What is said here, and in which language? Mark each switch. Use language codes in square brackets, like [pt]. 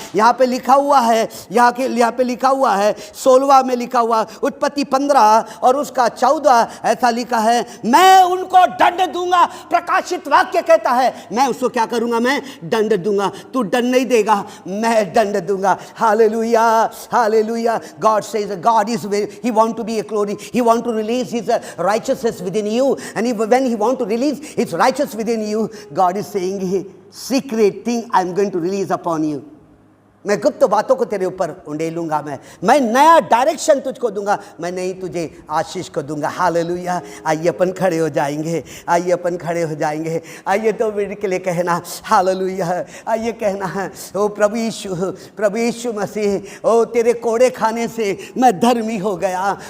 [hi] यहाँ पे लिखा हुआ है, यहाँ पे लिखा हुआ है 16वां में लिखा हुआ, उत्पत्ति 15 और उसका 14 ऐसा लिखा है, मैं उनको दंड दूंगा। प्रकाशित वाक्य कहता है, मैं उसको क्या करूंगा, मैं दंड दूंगा। तू दंड नहीं देगा, मैं दंड दूंगा। Hallelujah, hallelujah. [en] God says God is he want to be a glory, he want to release his righteousness within you, and when he want to release his righteousness within you, God is saying, secret thing I am going to release upon you. [hi] मैं गुप्त बातों को तेरे ऊपर उंडेलूंगा, मैं नया direction तुझको दूंगा, मैं नहीं तुझे आशीष को दूंगा। हालेलुया। आइए अपन खड़े हो जाएंगे, आइए अपन खड़े हो जाएंगे। आइए 2 मिनट के लिए कहना हालेलुया। आइए कहना है, ओ प्रभु यीशु मसीह, ओ तेरे कोड़े खाने से मैं धर्मी हो गया।